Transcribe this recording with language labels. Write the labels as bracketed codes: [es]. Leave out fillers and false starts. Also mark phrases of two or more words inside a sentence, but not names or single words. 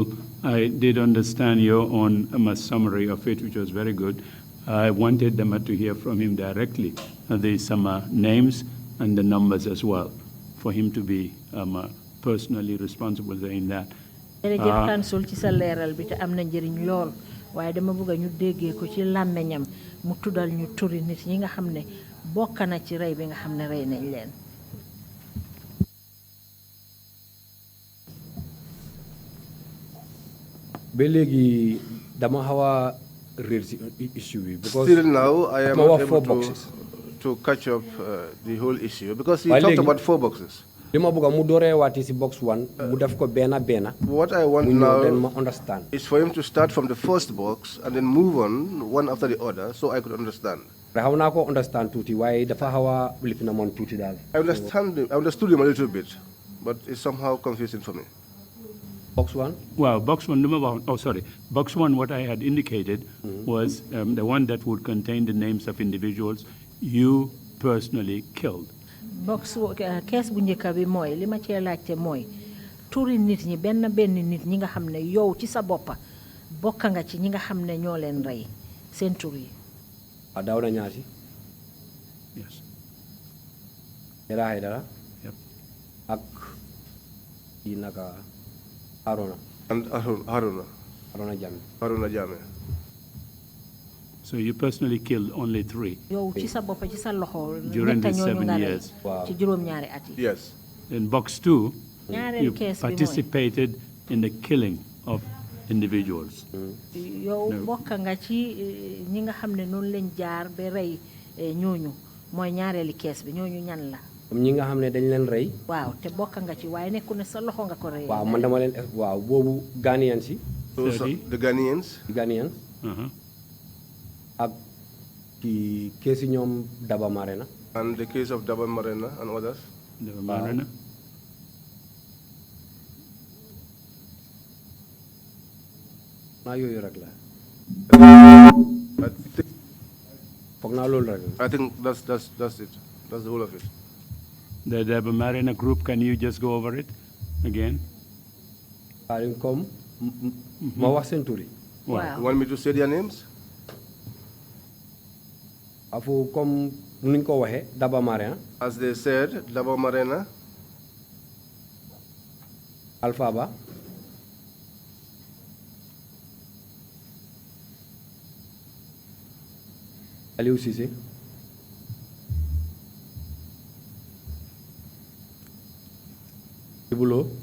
[en] I did understand your own summary of it, which was very good. I wanted them to hear from him directly. There's some names and the numbers as well, for him to be personally responsible in that. [wo] Council ci sa leral bi te am na njëriñ lool waaye dama bëgg ñu déggee ko ci làmmeñam mu tuddal ñu turi nit ñi nga xam ne bokk na ci rey bi nga xam ne rey nañ leen. ba léegi dama xaw a réer si issue bi. [en] Still now, I am not able to catch up the whole issue, because he talked about 4 boxes. What I want now is for him to start from the first box and then move on one after the other, so I could understand. I understood him a little bit, but it's somehow confusing for me. Box 1? Well, box 1, box 1, what I had indicated was the one that would contain the names of individuals you personally killed. [wo] Box kees bu njëkk bi mooy li ma cee laajte mooy turi nit ñi benn nit ñi nga xam ne yow ci sa boppa bokk nga ci ñi nga xam ne ñoo leen rey seen tur yi. Dawda ñaati. [en] Yes. Haidara. Yep. [wo] Ak yi naka Haruna. [en] And Haruna Jame. So you personally killed only 3 during these 7 years? Yes. In box 2, you participated in the killing of individuals. [wo] yow bokk nga ci ñi nga xam ne noonu lañ jaar ba rey ñooñu mooy ñaareeli kees bi ñooñu ñan la. ñi nga xam ne dañ leen rey. waaw te bokk nga ci waaye nekku ne sa loxo nga ko rey. waaw man dama leen waaw boobu Ghanaians yi. [en] The Ghanaians. [wo] ak ci kees yi ñoom Daba Marena. [en] And the case of Daba Marena and others. Daba Marena. [wo] yooyu rek la. [en] I think that's it. That's the whole of it. The Daba Marena group, can you just go over it again? Wow. You want me to say their names? Daba Marena. As they said, Daba Marena. Alphaba. Alieu Cissé. Ibulo.